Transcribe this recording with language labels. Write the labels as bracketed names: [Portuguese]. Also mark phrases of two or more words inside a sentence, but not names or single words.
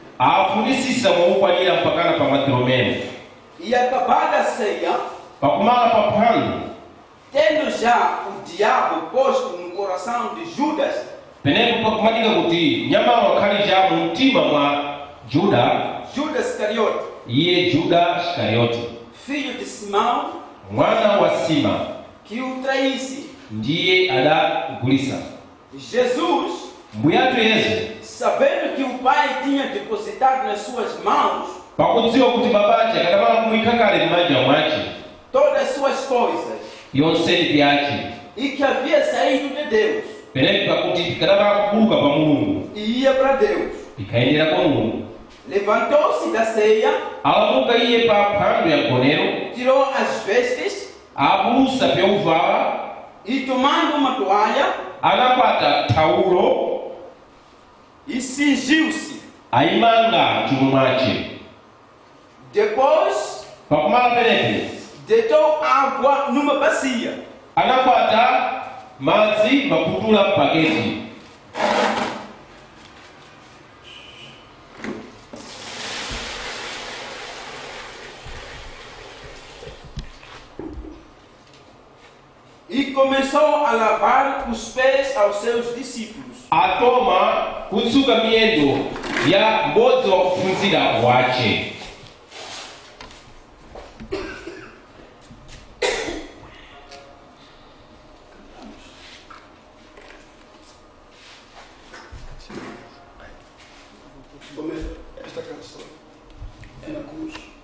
[Portuguese] E acabada a ceia, tendo já o diabo posto no coração de Judas, Judas Iscariote, filho de Simão, que o traísse. Jesus, sabendo que o Pai tinha depositado nas suas mãos [Sena] pakudziwa kuti babache akadamala kumwika kale m'manja mwace [Portuguese] todas as suas coisas [Sena] yonseni pyace [Portuguese] e que havia saído de Deus [Sena] penepi pakuti tikadamala kukuluka pa Mulungu [Portuguese] e ia para Deus. [Sena] tikayendera kwa Mulungu. [Portuguese] Levantou-se da ceia, [Sena] Alamuka iye pa phwando ya mgonero [Portuguese] tirou as vestes [Sena] abulusa pyauvala [Portuguese] e tomando uma toalha [Sena] anakwata thawulo [Portuguese] e cingiu-se. [Sena] ayimanga m'chiuno mwace. [Portuguese] Depois [Sena] Pakumala penepi [Portuguese] deitou água numa bacia [Sena] anakwata madzi maputula paketi [Portuguese] e começou a lavar os pés aos seus discípulos. [Sena] atoma kutsuka miyendo ya m'bodzi wa kuphunzira wace. [Portuguese] Esta canção é na cruz.